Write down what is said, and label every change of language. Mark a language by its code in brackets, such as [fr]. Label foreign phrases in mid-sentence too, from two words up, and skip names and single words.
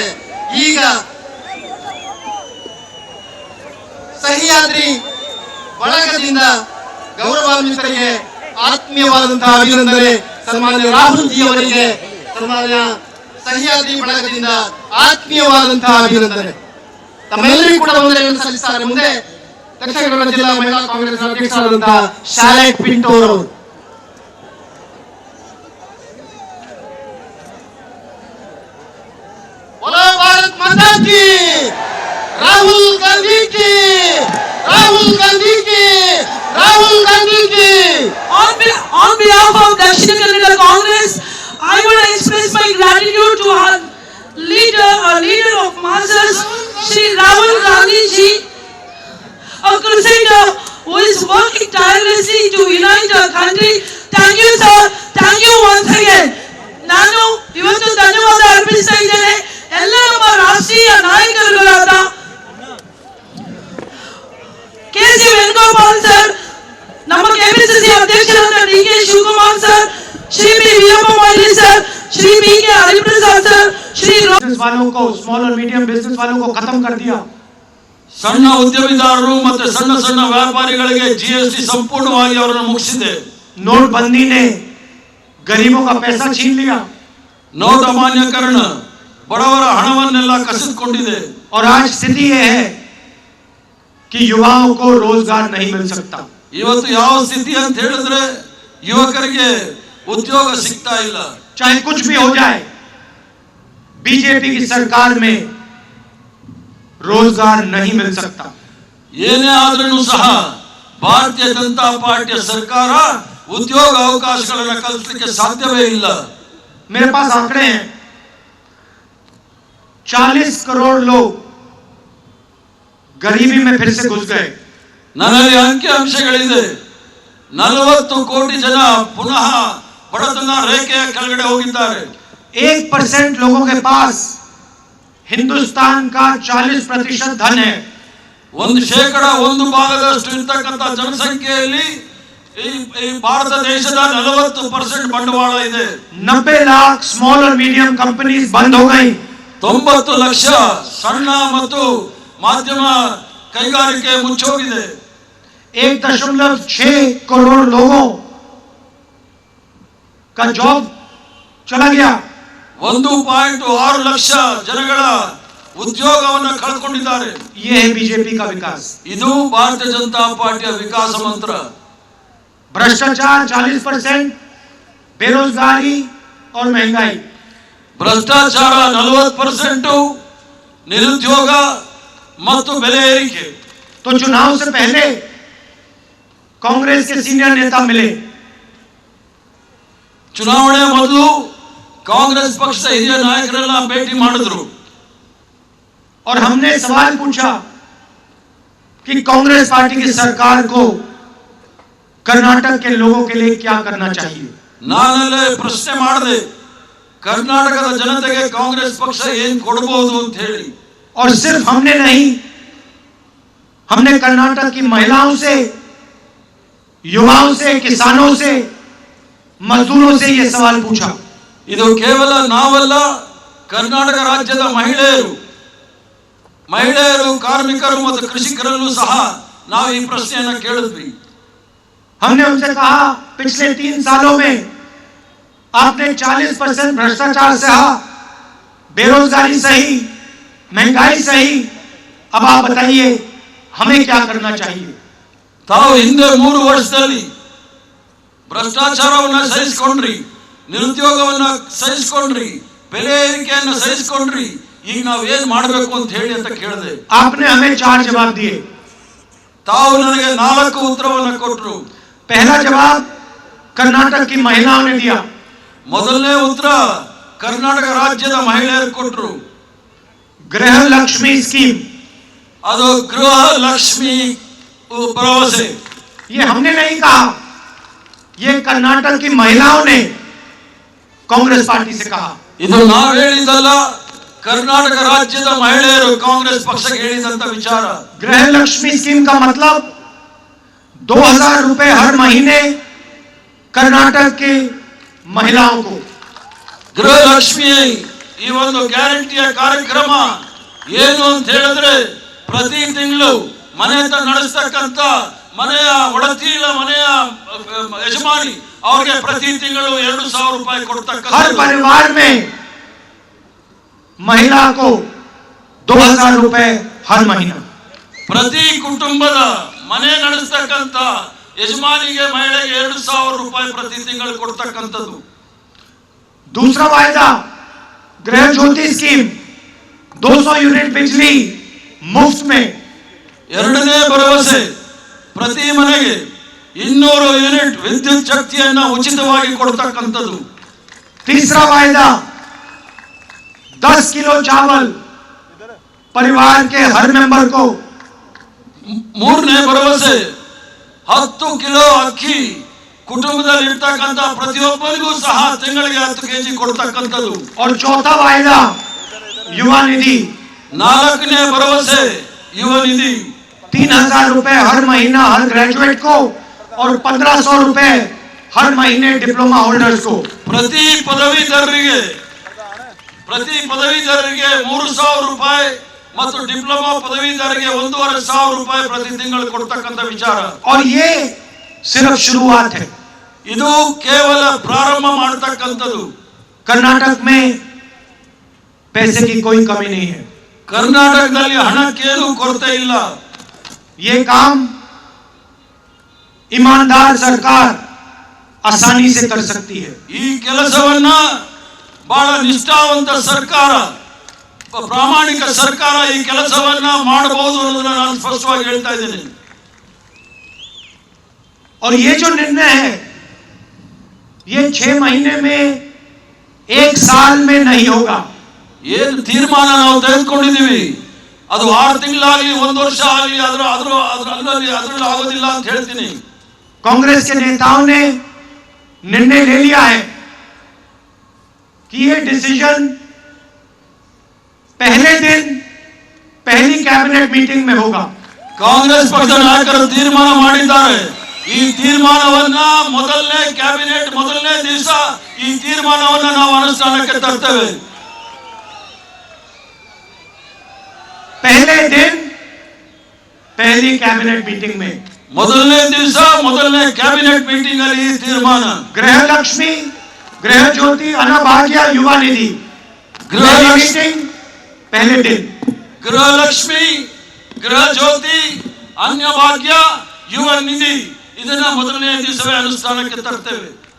[kn] ಈಗ ಸಹ್ಯಾದ್ರಿ ಬಳಗದಿಂದ ಗೌರವಾನ್ವಿತರಿಗೆ ಆತ್ಮೀಯವಾದಂತಹ ಅಭಿನಂದನೆ. ಸನ್ಮಾನ್ಯ ರಾಹುಲ್ ಜಿ ಅವರಿಗೆ ಸನ್ಮಾನ್ಯ ಸಹ್ಯಾದ್ರಿ ಬಳಗದಿಂದ ಆತ್ಮೀಯವಾದಂತಹ ಅಭಿನಂದನೆ. ತಮ್ಮೆಲ್ಲರಿಗೂ ಕೂಡ ವಂದನೆಗಳನ್ನು ಸಲ್ಲಿಸ್ತಾರೆ. ಮುಂದೆ ದಕ್ಷಿಣ ಕನ್ನಡ ಜಿಲ್ಲಾ ಮಹಿಳಾ ಕಾಂಗ್ರೆಸ್ ಅಧ್ಯಕ್ಷರಾದಂತಹ ಶಾಲೆಟ್ ಪಿಂಟೋರ್ ಅವರು. [hi] बोलो भारत माता की, राहुल गांधी की, राहुल गांधी की, राहुल गांधी की. [en] On behalf of Dakshina Kannada Congress, I want to express my gratitude to our leader of masses, Shri Rahul Gandhi ji, a crusader who is working tirelessly to unite our country. Thank you, sir. Thank you once again. [kn] ನಾನು ಇವತ್ತು ಧನ್ಯವಾದ ಅರ್ಪಿಸ್ತಾ ಇದ್ದೇನೆ ಎಲ್ಲ ನಮ್ಮ ರಾಷ್ಟ್ರೀಯ ನಾಯಕರುಗಳಾದ ಕೆ.ಸಿ. ವೇಣುಗೋಪಾಲ್ ಸರ್, ನಮ್ಮ ಕೆಪಿಸಿಸಿ ಅಧ್ಯಕ್ಷರಾದ ಡಿ.ಕೆ. ಶಿವಕುಮಾರ್ ಸರ್, ಶ್ರೀ ಬಿ. ವೀರಪ್ಪ ಮೊಯ್ಲಿ ಸರ್, ಶ್ರೀ ಬಿ.ಕೆ. ಹರಿಪ್ರಸಾದ್ ಸರ್, ಶ್ರೀ [hi] वालों को, स्मॉल और [en] medium business [hi] वालों को खत्म कर दिया। [kn] ಸಣ್ಣ ಉದ್ಯಮಿದಾರರು ಮತ್ತು ಸಣ್ಣ ಸಣ್ಣ ವ್ಯಾಪಾರಿಗಳಿಗೆ ಜಿಎಸ್ಟಿ ಸಂಪೂರ್ಣವಾಗಿ ಅವರನ್ನು ಮುಗಿಸಿದೆ. [hi] नोटबंदी ने गरीबों का पैसा छीन लिया [kn] ನೋಟ್ ಅಮಾನ್ಯೀಕರಣ ಬಡವರ ಹಣವನ್ನೆಲ್ಲ ಕಸಿದುಕೊಂಡಿದೆ. [hi] और आज स्थिति यह है कि युवाओं को रोजगार नहीं मिल सकता। [kn] ಇವತ್ತು ಯಾವ ಸ್ಥಿತಿ ಅಂತ ಹೇಳಿದ್ರೆ ಯುವಕರಿಗೆ ಉದ್ಯೋಗ ಸಿಗ್ತಾ ಇಲ್ಲ. [hi] चाहे कुछ भी हो जाए, बीजेपी की सरकार में रोजगार नहीं मिल सकता। [kn] ಏನೇ ಆದ್ರೂ ಸಹ ಭಾರತೀಯ ಜನತಾ ಪಾರ್ಟಿಯ ಸರ್ಕಾರ ಉದ್ಯೋಗ ಅವಕಾಶಗಳನ್ನು ಕಲ್ಪಿಸಲಿಕ್ಕೆ ಸಾಧ್ಯವೇ ಇಲ್ಲ. [hi] मेरे पास आंकड़े हैं, 40 करोड़ लोग गरीबी में फिर से घुस गए। [kn] ನನ್ನಲ್ಲಿ ಅಂಕಿ ಅಂಶಗಳಿದೆ. 40 ಕೋಟಿ ಜನ ಪುನಃ ಬಡತನ ರೇಖೆಯ ಕೆಳಗಡೆ ಹೋಗಿದ್ದಾರೆ. [hi] 1% लोगों के पास हिंदुस्तान का 40% धन है। [kn] 1% ಇರ್ತಕ್ಕಂಥ ಜನಸಂಖ್ಯೆಯಲ್ಲಿ ಈ ಭಾರತ ದೇಶದ 40% ಬಂಡವಾಳ ಇದೆ. [hi] 90 लाख स्मॉल और [en] medium companies [hi] बंद हो गई। [kn] 90 ಲಕ್ಷ ಸಣ್ಣ ಮತ್ತು ಮಾಧ್ಯಮ ಕೈಗಾರಿಕೆ ಮುಚ್ಚೋಗಿದೆ. [hi] 1.6 करोड़ लोगों का जॉब चला गया। [kn] 1.6 ಲಕ್ಷ ಜನಗಳ ಉದ್ಯೋಗವನ್ನು ಕಳ್ಕೊಂಡಿದ್ದಾರೆ. [hi] ये है बीजेपी का विकास। [kn] ಇದು ಭಾರತೀಯ ಜನತಾ ಪಾರ್ಟಿಯ ವಿಕಾಸ ಮಂತ್ರ. [hi] भ्रष्टाचार 40%, बेरोजगारी और महंगाई। [kn] ಭ್ರಷ್ಟಾಚಾರ 40%, ನಿರುದ್ಯೋಗ ಮತ್ತು ಬೆಲೆ ಏರಿಕೆ. [hi] तो चुनाव से पहले कांग्रेस के सीनियर नेता मिले। [kn] ಚುನಾವಣೆ ಮೊದಲು ಕಾಂಗ್ರೆಸ್ ಪಕ್ಷದ ಹಿರಿಯ ನಾಯಕರೆಲ್ಲ ಭೇಟಿ ಮಾಡಿದ್ರು. [hi] और हमने सवाल पूछा कि कांग्रेस पार्टी की सरकार को कर्नाटक के लोगों के लिए क्या करना चाहिए। [kn] ನಾನಲ್ಲೇ ಪ್ರಶ್ನೆ ಮಾಡಿದೆ, ಕರ್ನಾಟಕದ ಜನತೆಗೆ ಕಾಂಗ್ರೆಸ್ ಪಕ್ಷ ಏನ್ ಕೊಡಬಹುದು ಅಂತ ಹೇಳಿ. [hi] और सिर्फ हमने नहीं, हमने कर्नाटक की महिलाओं से, युवाओं से, किसानों से, मजदूरों से ये सवाल पूछा। [kn] ಇದು ಕೇವಲ ನಾವಲ್ಲ, ಕರ್ನಾಟಕ ರಾಜ್ಯದ ಮಹಿಳೆಯರು, ಕಾರ್ಮಿಕರು ಮತ್ತು ಕೃಷಿಕರನ್ನು ಸಹ ನಾವು ಈ ಪ್ರಶ್ನೆಯನ್ನ ಕೇಳಿದ್ವಿ. [hi] हमने उनसे कहा, पिछले 3 सालों में आपने 40% भ्रष्टाचार सहा, बेरोजगारी सही, महंगाई सही, अब आप बताइए हमें क्या करना चाहिए। [kn] ತಾವು ಹಿಂದೆ 3 ವರ್ಷದಲ್ಲಿ ಭ್ರಷ್ಟಾಚಾರವನ್ನು ಸಹಿಸಿಕೊಂಡ್ರಿ, ನಿರುದ್ಯೋಗವನ್ನ ಸಹಿಸಿಕೊಂಡ್ರಿ, ಬೆಲೆ ಏರಿಕೆಯನ್ನು ಸಹಿಸಿಕೊಂಡ್ರಿ, ಈಗ ನಾವು ಏನ್ ಮಾಡಬೇಕು ಅಂತ ಹೇಳಿ ಅಂತ ಕೇಳಿದೆ. [hi] आपने हमें 4 जवाब दिए। [kn] ತಾವು ನನಗೆ 4 ಉತ್ತರವನ್ನು ಕೊಟ್ಟರು. [hi] पहला जवाब कर्नाटक की महिलाओं ने दिया। [kn] ಮೊದಲನೇ ಉತ್ತರ ಕರ್ನಾಟಕ ರಾಜ್ಯದ ಮಹಿಳೆಯರು ಕೊಟ್ಟರು. [hi] गृह लक्ष्मी स्कीम, [kn] ಅದು ಗೃಹ ಲಕ್ಷ್ಮಿ ಭರವಸೆ. [hi] ये हमने नहीं कहा, ये कर्नाटक की महिलाओं ने कांग्रेस पार्टी से कहा। [kn] ಇದು ನಾವು ಹೇಳಿದ್ದಲ್ಲ, ಕರ್ನಾಟಕ ರಾಜ್ಯದ ಮಹಿಳೆಯರು ಕಾಂಗ್ರೆಸ್ ಪಕ್ಷಕ್ಕೆ ಹೇಳಿದಂತ ವಿಚಾರ. [hi] गृह लक्ष्मी स्कीम का मतलब 2000 रुपए हर महीने कर्नाटक की महिलाओं को। [kn] ಗೃಹ ಲಕ್ಷ್ಮಿ ಈ ಒಂದು ಗ್ಯಾರಂಟಿಯ ಕಾರ್ಯಕ್ರಮ ಏನು ಅಂತ ಹೇಳಿದ್ರೆ, ಪ್ರತಿ ತಿಂಗಳು ಮನೆ ನಡೆಸ್ತಕ್ಕಂಥ ಮನೆಯ ಒಡತಿಲ ಮನೆಯ ಯಜಮಾನಿ ಅವ್ರಿಗೆ ಪ್ರತಿ ತಿಂಗಳು 2000 ರೂಪಾಯಿ ಕೊಡ್ತಕ್ಕಂಥ, [hi] हर परिवार में महिला को 2000 रुपए हर महीना। [kn] ಪ್ರತಿ ಕುಟುಂಬದ ಮನೆ ನಡೆಸ್ತಕ್ಕಂಥ ಯಜಮಾನಿಗೆ ಮಹಿಳೆಗೆ 2000 ರೂಪಾಯಿ ಪ್ರತಿ ತಿಂಗಳು ಕೊಡ್ತಕ್ಕಂಥದ್ದು. [hi] दूसरा वायदा गृह ज्योति स्कीम, 200 यूनिट बिजली मुफ्त में। [kn] ಎರಡನೇ ಭರವಸೆ, ಪ್ರತಿ ಮನೆಗೆ 200 ಯೂನಿಟ್ ವಿದ್ಯುತ್ ಶಕ್ತಿಯನ್ನ ಉಚಿತವಾಗಿ ಕೊಡ್ತಕ್ಕಂಥದ್ದು. [hi] तीसरा वायदा 10 किलो चावल परिवार के हर मेंबर को। [kn] ಮೂರನೇ ಭರವಸೆ 10 ಕಿಲೋ ಅಕ್ಕಿ ಕುಟುಂಬದಲ್ಲಿ ಇರ್ತಕ್ಕಂಥ ಪ್ರತಿಯೊಬ್ಬರಿಗೂ ಸಹ ತಿಂಗಳಿಗೆ 10 ಕೆಜಿ ಕೊಡ್ತಕ್ಕಂಥದ್ದು. [hi] और चौथा वायदा युवा निधि, [kn] 4ನೇ ಭರವಸೆ ಯುವ ನಿಧಿ, [hi] 3000 रुपए हर महीना हर ग्रेजुएट को और 1500 रुपए हर महीने [en] diploma holders [hi] को। [kn] ಪ್ರತಿ ಪದವೀಧರರಿಗೆ 3000 ರೂಪಾಯಿ ಮತ್ತು ಡಿಪ್ಲೊಮಾ ಪದವೀಧರರಿಗೆ 1500 ರೂಪಾಯಿ ಪ್ರತಿ ತಿಂಗಳು ಕೊಡ್ತಕ್ಕಂಥ ವಿಚಾರ. [hi] और ये सिर्फ शुरुआत है। [kn] ಇದು ಕೇವಲ ಪ್ರಾರಂಭ ಮಾಡತಕ್ಕಂಥದ್ದು. [hi] कर्नाटक में पैसे की कोई कमी नहीं है। [kn] ಕರ್ನಾಟಕದಲ್ಲಿ ಹಣಕ್ಕೇನು ಕೊರತೆ ಇಲ್ಲ. [hi] ये काम ईमानदार सरकार आसानी से कर सकती है। [kn] ಈ ಕೆಲಸವನ್ನ ಬಹಳ ನಿಷ್ಠಾವಂತ ಸರ್ಕಾರ, ಪ್ರಾಮಾಣಿಕ ಸರ್ಕಾರ ಈ ಕೆಲಸವನ್ನ ಮಾಡಬಹುದು ಅನ್ನೋದನ್ನ ನಾನು ಸ್ಪಷ್ಟವಾಗಿ ಹೇಳ್ತಾ ಇದ್ದೀನಿ. [hi] और ये जो निर्णय है, ये 6 महीने में 1 साल में नहीं होगा। [kn] ಏನು ತೀರ್ಮಾನ ನಾವು ತೆಗೆದುಕೊಂಡಿದ್ದೀವಿ ಅದು 6 ತಿಂಗಳಾಗಲಿ 1 ವರ್ಷ ಆಗಲಿ ಅದರಲ್ಲಿ ಆಗೋದಿಲ್ಲ ಅಂತ ಹೇಳ್ತೀನಿ. [hi] कांग्रेस के नेताओं ने निर्णय ले लिया है कि ये डिसीजन पहले दिन पहली [en] cabinet meeting [hi] में होगा। [kn] ಕಾಂಗ್ರೆಸ್ ಪಕ್ಷದ ನಾಯಕರು ತೀರ್ಮಾನ ಮಾಡಿದ್ದಾರೆ. ಈ ತೀರ್ಮಾನವನ್ನ ಮೊದಲನೇ ಕ್ಯಾಬಿನೆಟ್ ಮೊದಲನೇ ದಿವಸ ಈ ತೀರ್ಮಾನವನ್ನ ನಾವು ಅನುಷ್ಠಾನಕ್ಕೆ ತರ್ತೇವೆ. [hi] पहले दिन पहली [en] cabinet meeting [hi] में [kn] ಮೊದಲನೇ ದಿವಸ ಮೊದಲನೇ [en] cabinet meeting [kn] ಅಲ್ಲಿ ಈ ತೀರ್ಮಾನ. [hi] गृह लक्ष्मी, गृह ज्योति, अन्नभाग्य, युवा निधि गृह मीटिंग पहले दिन। [kn] ಗೃಹ ಲಕ್ಷ್ಮಿ, ಗೃಹ ಜ್ಯೋತಿ, ಅನ್ನಭಾಗ್ಯ, ಯುವ ನಿಧಿ ಇದನ್ನ ಮೊದಲನೇ ದಿವಸವೇ ಅನುಷ್ಠಾನಕ್ಕೆ ತರ್ತೇವೆ.